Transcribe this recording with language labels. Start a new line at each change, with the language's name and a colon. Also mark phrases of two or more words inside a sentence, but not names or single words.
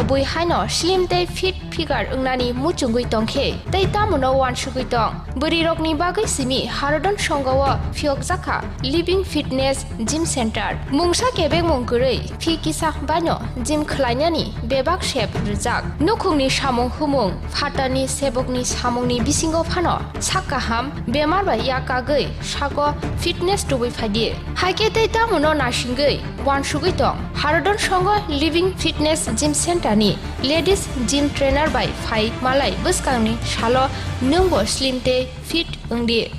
Kok Borok: bui haino slim tei
English: fit figure
Kok Borok: ungnani muchungui tongkhe tei tamuno wan sugui tong buri rokni bagai simi harodon songawa phiok jaka
English: living fitness gym center
Kok Borok: mungsa kebek mungkurei phi kisa bano gym khlainani bebak shep rijak nukhungni samung humung phatani sebokni samungni bisingo phano sakaham bemar ba yakagai Shago fitness to be fadi. Haike teta mono nashingai. Wan shugito. Harodon shongo
English: living fitness gym center
Kok Borok: ni.
English: Ladies gym trainer by
Kok Borok: Fai Malay buskangni shalo nungbo slim te fit ungdi.